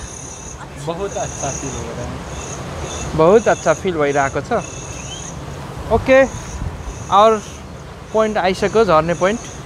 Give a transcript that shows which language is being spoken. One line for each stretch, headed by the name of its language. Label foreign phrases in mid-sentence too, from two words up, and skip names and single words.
Hindi: बहुत अच्छा फील हो रहा है बहुत अच्छा
Nepali: फिल भइरहेको छ ओके और पोइन्ट आइसक्यो झर्ने पोइन्ट